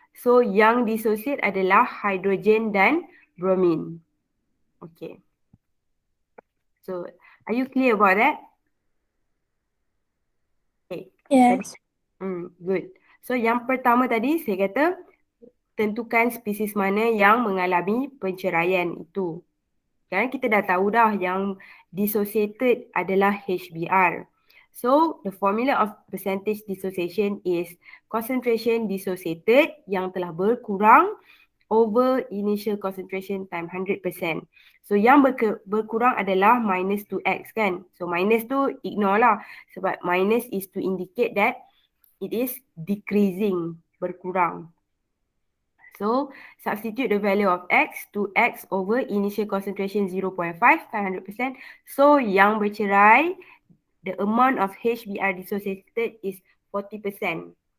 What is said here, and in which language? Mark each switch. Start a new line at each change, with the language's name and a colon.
Malay: So yang dissociate adalah hydrogen dan bromine.
English: Okay. So are you clear about that? Okay. Yes.
Malay: Good. So yang pertama tadi saya kata tentukan spesies mana yang mengalami penceraian itu. Sekarang kita dah tahu dah yang dissociated adalah HBr.
English: So, the formula of percentage dissociation is concentration dissociated
Malay: yang telah berkurang
English: over initial concentration times 100%.
Malay: So, yang berkurang adalah minus 2x kan. So, minus tu ignore lah.
English: Sebab minus is to indicate that it is decreasing, berkurang. So, substitute the value of x to x over initial concentration 0.5 times 100%. So,
Malay: yang bercerai,
English: the amount of HBr dissociated is 40%.